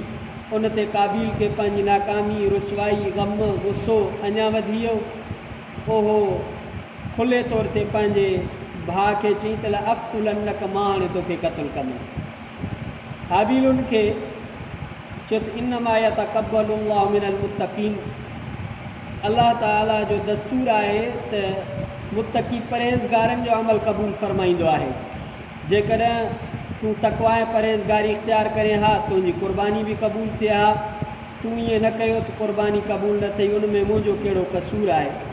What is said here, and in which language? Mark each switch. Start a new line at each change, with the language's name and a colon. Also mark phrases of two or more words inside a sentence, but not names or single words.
Sindhi: उन ते काबील खे पंहिंजी नाकामी, रुसवाई, ग़म, गुस्सो अञा वधी वियो। ओहो खुले तौर ते पंहिंजे भाउ खे चई त अक़्तुलन्नक, मां हाणे तोखे क़त्लु कंदुमि। हाबील उनखे चयो त
Arabic: إنما يتقبل الله من المتقين,
Sindhi: अल्लाह ताला जो दस्तूर आहे त मुत्तक़ी परहेज़गारनि जो अमल क़बूल फरमाईंदो आहे। जेकॾहिं तूं तक़वा ऐं परहेज़गारी इख़्तियार करे हा, तुंहिंजी क़ुर्बानी बि क़बूल थिए हा। तूं ईअं न कयो त क़ुर्बानी क़बूल न थी, उन में मुंहिंजो कहिड़ो कसूर आहे।